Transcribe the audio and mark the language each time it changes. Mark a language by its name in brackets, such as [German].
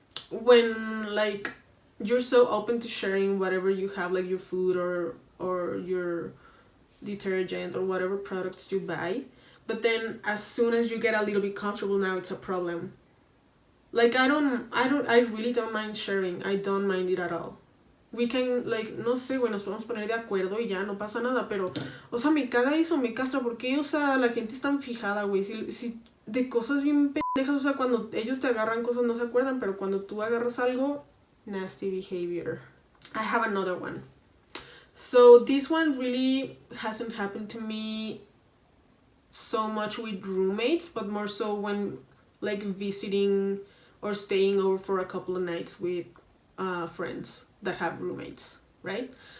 [English] When like you're so open to sharing whatever you have, like your food or your detergent or whatever products you buy, but then as soon as you get a little bit comfortable, now it's a problem. Like I really don't mind sharing. I don't mind it at all. We can, like, [Spanish] no sé, güey, nos podemos poner de acuerdo y ya, no pasa nada, pero, o sea, me caga eso, me castra, porque, o sea, la gente es tan fijada, güey, si de cosas bien pendejas, o sea, cuando ellos te agarran cosas no se acuerdan, pero cuando tú agarras algo, [English] nasty behavior. I have another one. So this one really hasn't happened to me so much with roommates, but more so when like visiting or staying over for a couple of nights with friends that have roommates, right?